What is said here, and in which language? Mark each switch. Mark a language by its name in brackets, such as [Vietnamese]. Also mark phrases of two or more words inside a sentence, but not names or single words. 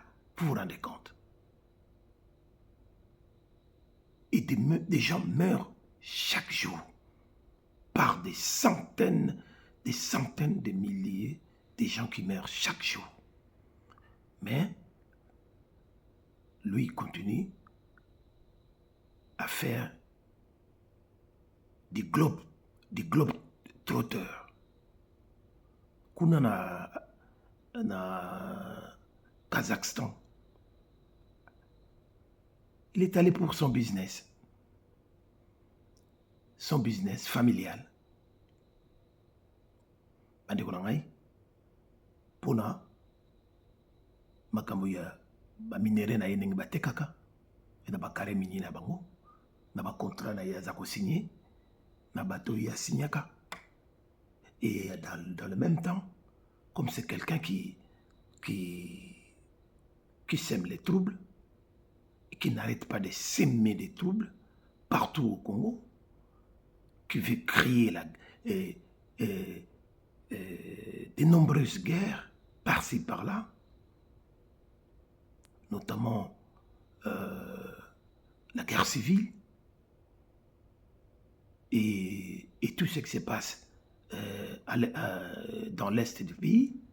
[French] Vous vous rendez compte? Et des gens meurent chaque jour par des centaines de milliers de gens qui meurent chaque jour. Mais lui, il continue à faire des globes trotteurs. [Lingala] Kuna na Kazakhstan. [French] Il est allé pour son business familial. [Lingala] Bandeko na ngai, pona makambo ya ba minere na ye ndenge batekaka na ba [French] carré minier [Lingala] na bango na ba contrat na ye aza ko signer na bato ya signaka. [French] Et dans le même temps, comme c'est quelqu'un qui sème les troubles et qui n'arrête pas de s'aimer des troubles partout au Congo, qui veut créer de nombreuses guerres par-ci par-là, notamment la guerre civile et tout ce qui se passe dans l'est du pays.